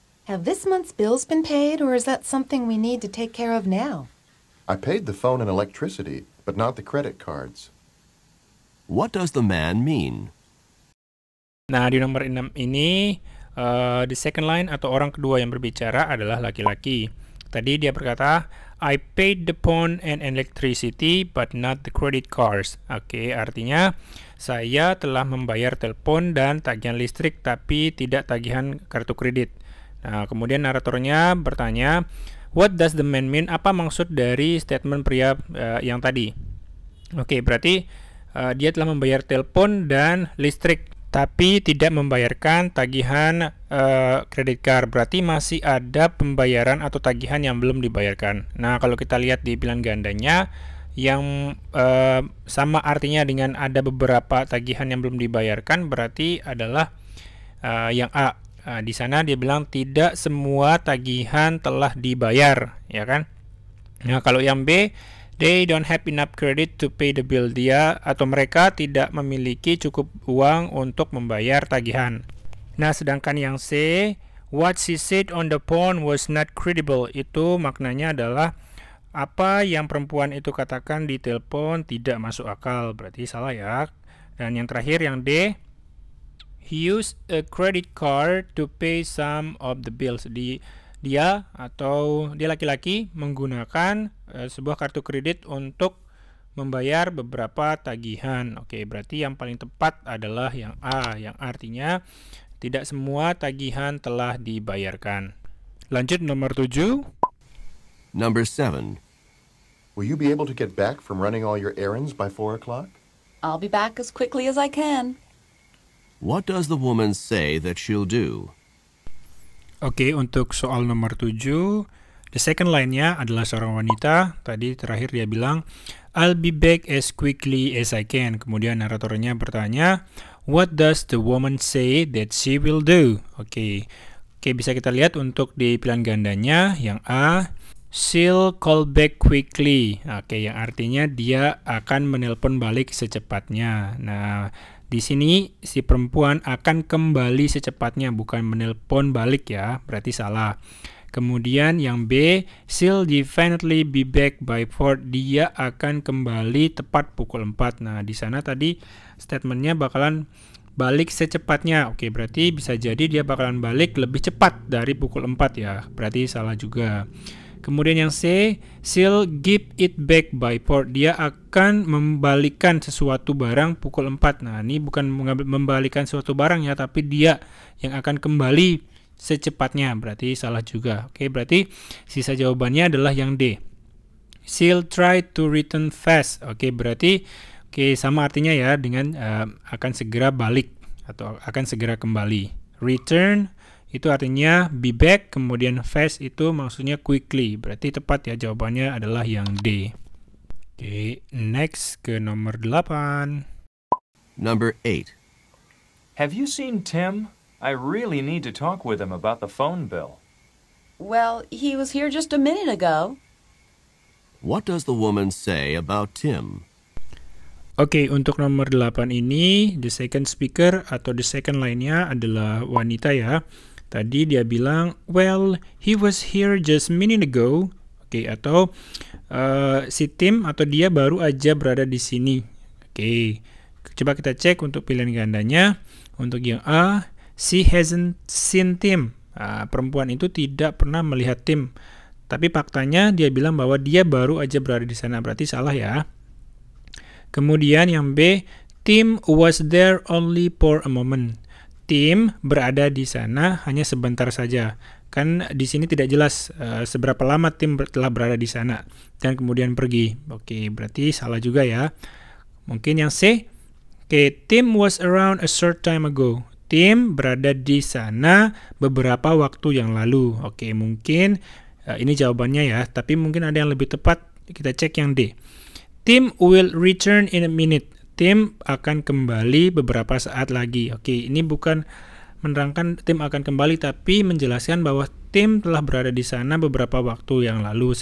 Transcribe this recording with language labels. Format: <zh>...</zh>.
<en>Have this month's bills been paid, or is that something we need to take care of now? I paid the phone and electricity, but not the credit cards. What does the man mean?</en> <id>Nah, di nomor 6 ini,</id> <en>the second line</en> <id>atau orang kedua yang berbicara adalah laki-laki. Tadi dia berkata,</id> <en>I paid the phone and electricity but not the credit cards.</en> <id>Oke, artinya saya telah membayar telepon dan tagihan listrik tapi tidak tagihan kartu kredit. Nah, kemudian naratornya bertanya,</id> <en>what does the man mean?</en> <id>Apa maksud dari statement pria yang tadi? Oke, berarti dia telah membayar telepon dan listrik tapi tidak membayarkan tagihan kredit card. Berarti masih ada pembayaran atau tagihan yang belum dibayarkan. Nah, kalau kita lihat di pilihan gandanya yang sama artinya dengan ada beberapa tagihan yang belum dibayarkan, berarti adalah yang A. Di sana dia bilang tidak semua tagihan telah dibayar, ya kan? Nah, kalau yang B,</id> <en>they don't have enough credit to pay the bill.</en> <id>Dia atau mereka tidak memiliki cukup uang untuk membayar tagihan. Nah, sedangkan yang C,</id> <en>what she said on the phone was not credible.</en> <id>Itu maknanya adalah apa yang perempuan itu katakan di telepon tidak masuk akal, berarti salah ya. Dan yang terakhir yang D,</id> <en>he used a credit card to pay some of the bills.</en> <id>Dia laki-laki menggunakan sebuah kartu kredit untuk membayar beberapa tagihan. Oke, berarti yang paling tepat adalah yang A, yang artinya tidak semua tagihan telah dibayarkan. Lanjut nomor 7.</id> <en>Number 7. Will you be able to get back from running all your errands by 4 o'clock? I'll be back as quickly as I can. What does the woman say that she'll do?</en> <id>Oke, untuk soal nomor 7,</id> <en>the second line-</en> <id>nya adalah seorang wanita. Tadi terakhir dia bilang,</id> <en>I'll be back as quickly as I can.</en> <id>Kemudian naratornya bertanya,</id> <en>what does the woman say that she will do?</en> <id>Oke, bisa kita lihat untuk di pilihan gandanya, yang A,</id> <en>she'll call back quickly.</en> <id>Oke, yang artinya dia akan menelpon balik secepatnya. Nah, di sini si perempuan akan kembali secepatnya, bukan menelpon balik ya, berarti salah. Kemudian yang B,</id> <en>she'll definitely be back by 4.</en> <id>Dia akan kembali tepat pukul 4. Nah, di sana tadi statementnya bakalan balik secepatnya. Oke, berarti bisa jadi dia bakalan balik lebih cepat dari pukul 4 ya. Berarti salah juga. Kemudian yang C,</id> <en>she'll give it back by 4.</en> <id>Dia akan membalikan sesuatu barang pukul 4. Nah, ini bukan membalikan sesuatu barang ya, tapi dia yang akan kembali secepatnya. Berarti salah juga. Oke, berarti sisa jawabannya adalah yang D.</id> <en>She'll try to return fast.</en> <id>Oke, berarti sama artinya ya dengan akan segera balik atau akan segera kembali. Return itu artinya</id> <en>be back,</en> <id>kemudian fast itu maksudnya quickly. Berarti tepat ya, jawabannya adalah yang D. Oke, next ke nomor 8.</id> <en>Number 8. Have you seen Tim? I really need to talk with him about the phone bill. Well, he was here just a minute ago. What does the woman say about Tim?</en> <id>Oke, untuk nomor 8 ini,</id> <en>the second speaker</en> <id>atau</id> <en>the second line-</en> <id>nya adalah wanita ya. Tadi dia bilang,</id> <en>well, he was here just a minute ago.</en> <id>Oke, atau si Tim atau dia baru aja berada di sini. Oke, coba kita cek untuk pilihan gandanya. Untuk yang A,</id> <en>she hasn't seen Tim.</en> <id>Perempuan itu tidak pernah melihat Tim. Tapi faktanya dia bilang bahwa dia baru aja berada di sana. Berarti salah ya. Kemudian yang B,</id> <en>Tim was there only for a moment.</en> <id>Tim berada di sana hanya sebentar saja. Kan di sini tidak jelas seberapa lama Tim telah berada di sana dan kemudian pergi. Oke, berarti salah juga ya. Mungkin yang C.</id> <en>Oke, Tim was around a short time ago.</en> <id>Tim berada di sana beberapa waktu yang lalu. Oke, mungkin ini jawabannya ya, tapi mungkin ada yang lebih tepat. Kita cek yang D.</id> <en>Tim will return in a minute.</en> <id>Tim akan kembali beberapa saat lagi. Oke, ini bukan menerangkan Tim akan kembali, tapi menjelaskan bahwa Tim telah berada di sana beberapa waktu yang lalu.</id>